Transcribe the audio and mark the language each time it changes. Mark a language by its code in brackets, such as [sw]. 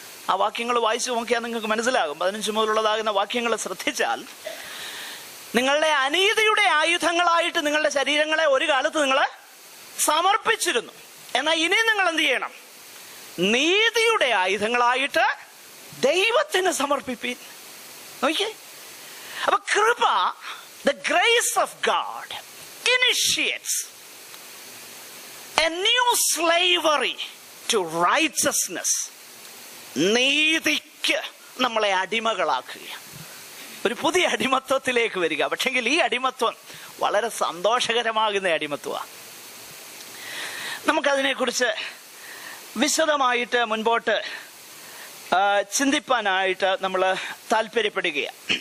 [ml] ആ വാക്യങ്ങൾ വായിച്ചു നോക്കിയാൽ നിങ്ങൾക്ക് മനസ്സിലാകും. 15 മുതലുള്ളതാകുന്ന വാക്യങ്ങൾ ശ്രദ്ധിച്ചാൽ, നിങ്ങളുടെ അനീതിയുടെ ആയുധങ്ങളായിട്ട് നിങ്ങളുടെ ശരീരങ്ങളെ ഒരു കാലത്ത് നിങ്ങൾ സമർപ്പിച്ചിരുന്നു. എന്നാൽ ഇനി നിങ്ങൾ എന്ത് ചെയ്യണം? നീതിയുടെ ആയുധങ്ങളായിട്ട് ദൈവത്തിന് സമർപ്പിപ്പീൻ. നോക്കിയേ, അപ്പൊ കൃപ, [en] the grace of God initiates a new slavery to righteousness. [ml] നീതിക്ക് നമ്മളെ അടിമകളാക്കുക, ഒരു പുതിയ അടിമത്വത്തിലേക്ക് വരിക. പക്ഷെങ്കിൽ ഈ അടിമത്വം വളരെ സന്തോഷകരമാകുന്ന അടിമത്വമാണ്. നമുക്കതിനെക്കുറിച്ച് വിശദമായിട്ട് മുൻപോട്ട് ചിന്തിപ്പാനായിട്ട് നമ്മൾ താല്പര്യപ്പെടുകയാണ്.